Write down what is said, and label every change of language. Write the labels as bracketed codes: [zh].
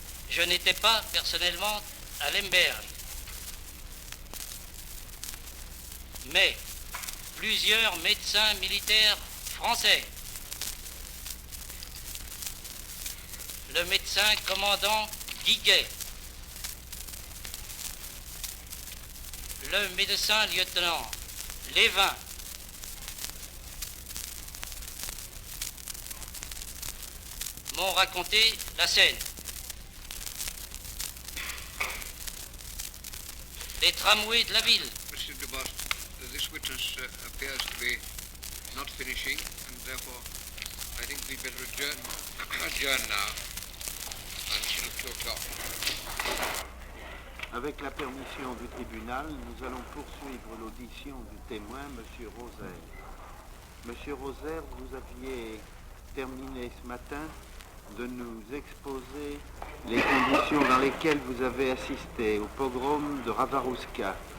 [fr] Je n'étais pas personnellement à Lemberg, mais plusieurs médecins militaires français, le médecin commandant Guiguet, le médecin lieutenant Lévin, m'ont raconté la scène. Les tramways de la ville. [en] Mr. DeBost, this witness appears to be not finishing, and therefore I think we'd better adjourn now until 2 o'clock. [fr] Avec la permission du tribunal, nous allons poursuivre l'audition du témoin, M. Rosaire. Monsieur Rosaire, vous aviez terminé ce matin de nous exposer les conditions dans lesquelles vous avez assisté au pogrom de Ravarouska.